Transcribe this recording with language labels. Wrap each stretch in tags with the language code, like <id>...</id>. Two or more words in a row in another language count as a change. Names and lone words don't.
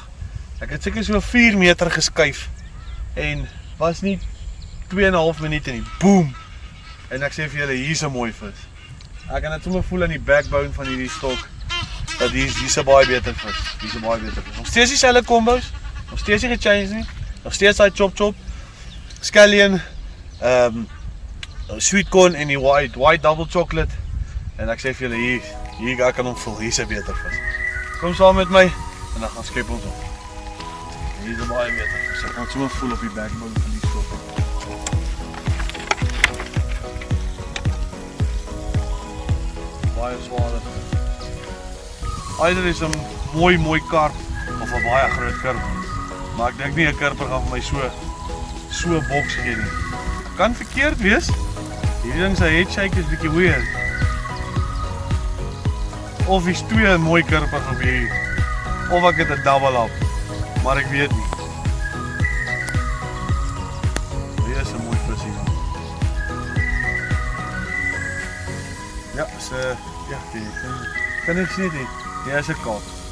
<af>Ek het seker so 4 meter geskuif en was nie 2,5 minute nie. Boom. En ek sê vir julle, hier's 'n mooi vis. Ek kan dit sommer voel in die backbone van hierdie stok dat hier's 'n baie beter vis. Hier's 'n baie beter vis. Nog steeds dieselfde combos, nog steeds nie gechange nie. Nog steeds daai</af> <en>chop, scallion, sweet corn</en> <af>en die</af> <en>white double chocolate.</en> <af>En ek sê vir julle hier ek kan hom vul, hier is 'n beter vis. Kom saam met my en dan gaan skep ons op. Hier is 'n baie beter vis. Ek kan het sommer voel op die backbone van die stok. Baie swaar. Either is 'n mooi karp of 'n baie groot karp. Maar ek dink nie 'n karper gaan vir my so 'n boks gee nie. Kan verkeerd wees. Hierdie ding se</af> <en>head shake</en> <af>is bietjie weird. Of is 2 mooi karpers op hier. Of ek het 'n</af> <en>double up.</en> <af>Maar ek weet nie. Hier is 'n mooi vis hier. Ja, kan ek sien dit? Ja, is 'n kaap.</af>